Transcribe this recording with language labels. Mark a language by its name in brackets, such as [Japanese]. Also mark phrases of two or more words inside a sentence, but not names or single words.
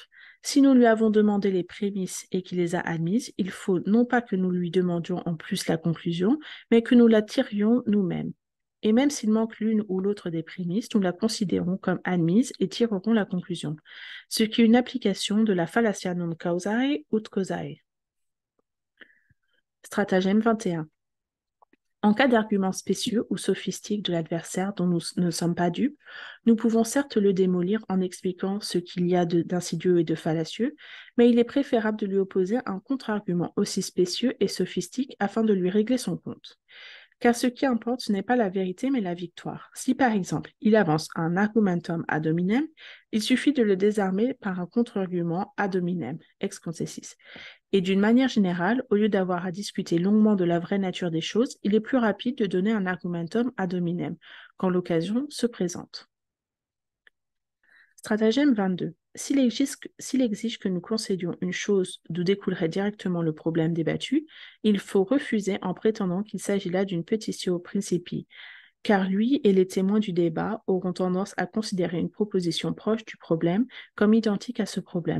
[French] Si nous lui avons demandé les prémices et qu'il les a admises, il faut non pas que nous lui demandions en plus la conclusion, mais que nous la tirions nous-mêmes. Et même s'il manque l'une ou l'autre des prémices, nous la considérons comme admise et tirerons la conclusion, ce qui est une application de la [Latin] fallacia non causae ut causae. [French] Stratagème 21. En cas d'argument spécieux ou sophistique de l'adversaire dont nous ne sommes pas dupes, nous pouvons certes le démolir en expliquant ce qu'il y a d'insidieux et de fallacieux, mais il est préférable de lui opposer un contre-argument aussi spécieux et sophistique afin de lui régler son compte. Car ce qui importe, ce n'est pas la vérité, mais la victoire. Si, par exemple, il avance un [Latin] argumentum ad hominem, [French] il suffit de le désarmer par un contre-argument [Latin] ad hominem, ex concessis. [French] Et d'une manière générale, au lieu d'avoir à discuter longuement de la vraie nature des choses, il est plus rapide de donner un [Latin] argumentum ad hominem, [French] quand l'occasion se présente. Stratagème 22. S'il exige que nous concédions une chose d'où découlerait directement le problème débattu, il faut refuser en prétendant qu'il s'agit là d'une [Latin] petitio principii, [French] car lui et les témoins du débat auront tendance à considérer une proposition proche du problème comme identique à ce problème.